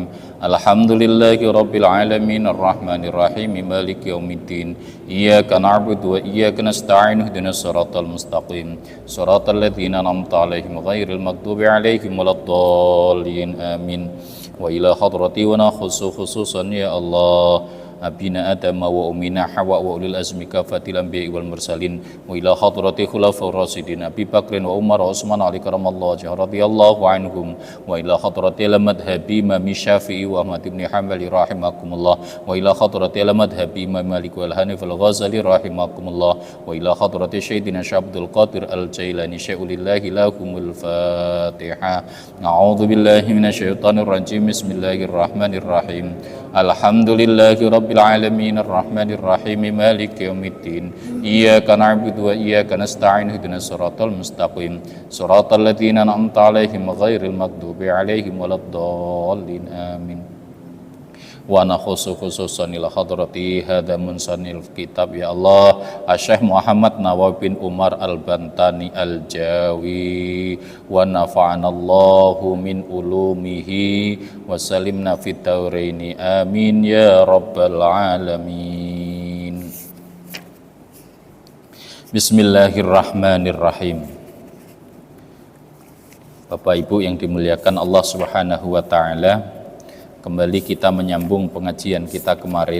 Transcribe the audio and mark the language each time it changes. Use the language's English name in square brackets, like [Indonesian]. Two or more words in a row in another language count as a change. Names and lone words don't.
[Arabic] الحمد لله رب العالمين الرحمن الرحيم مالك يوم الدين. إياك نعبد وإياك نستعين اهدنا الصراط المستقيم. صراط الذين أنعمت عليهم غير المغضوب عليهم ولا الضالين. آمين. وإلى حضرة ونخص خصوصا يا الله أبينا آدم وأمنا حواء وأولي العزم كافة الأنبياء والمرسلين وإلى حضرة الخلفاء الراشدين أبي بكر وعمر وعثمان علي كرم الله وجهه رضي الله عنهم وإلى حضرة المذهب إمام الشافعي وأحمد بن حنبل رحمكم الله وإلى حضرة المذهب إمام مالك والحنيف الغزالي رحمكم الله وإلى حضرة سيدنا شبد القادر الجيلاني شيء لله لهم الفاتحة. أعوذ بالله من الشيطان الرجيم. بسم الله الرحمن الرحيم. الحمد لله رب العالمين الرحمن الرحيم مالك يوم الدين. إياك نعبد وإياك نستعين اهدنا الصراط المستقيم. صراط الذين أنعمت عليهم غير المغضوب عليهم ولا الضالين. آمين. ونخص خصوصا إلى حضرة هذا منسن الكتاب يا الله شيخ محمد نووي بن عمر البنتني الجاوي ونفعنا الله من علومه وسلمنا في الطورين آمين يا رب العالمين. بسم الله الرحمن الرحيم. [Indonesian] Bapak Ibu yang dimuliakan Allah [Arabic] سبحانه وتعالى, [Indonesian] kembali kita menyambung pengajian kita kemarin.